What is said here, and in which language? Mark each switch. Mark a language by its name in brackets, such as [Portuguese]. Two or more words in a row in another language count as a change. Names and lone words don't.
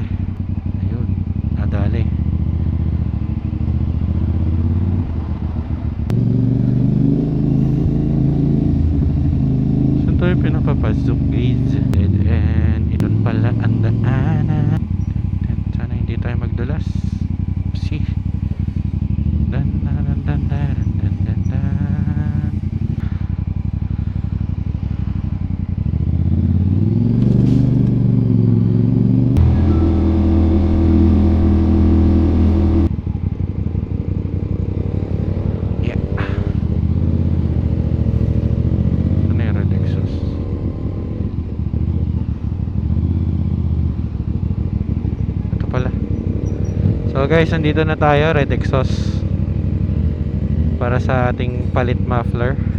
[Filipino] Ayun, nadali. Ito yung pinapapasok guys. Dead end. Iton pala ang daanan. Sana hindi tayo magdulas. See? Dan dan dan dan dan dan dan. Yeah. Ano yung [English] red exhaust? [Filipino] Ito pala. [English] So guys, [Filipino] nandito na tayo, [English] red exhaust [Filipino] para sa ating palit muffler.